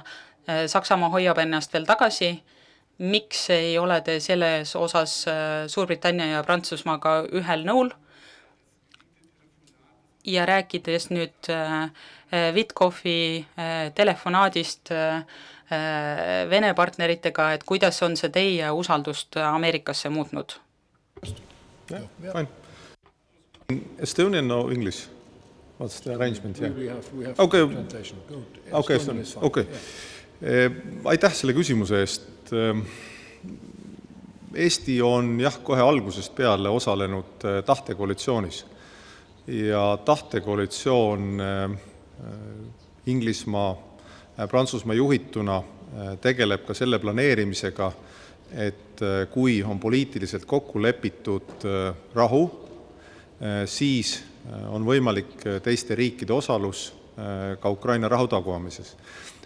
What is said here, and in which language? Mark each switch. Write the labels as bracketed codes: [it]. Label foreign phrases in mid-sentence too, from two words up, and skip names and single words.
[et] Saksamaa hoiab ennast veel tagasi. Miks ei ole te selles osas Suurbritannia ja Prantsusmaaga ühel nõul? Ja rääkides nüüd Witkofi telefonaadist Vene partneritega, et kuidas on see teie usaldust Ameerikasse muutnud? [en] Yeah, fine. Estonian or English? What's the arrangement? Yeah. We have Okay. translation. Good. Okay, Estonian is fine. [et] Aitäh selle küsimuse eest. Eesti on kohe algusest peale osalenud tahtekoalitsioonis ja tahtekoalitsioon Inglismaa, Prantsusmaa juhituna tegeleb ka selle planeerimisega, et kui on poliitiliselt kokku lepitud rahu, siis on võimalik teiste riikide osalus ka Ukraina rahu taguamises.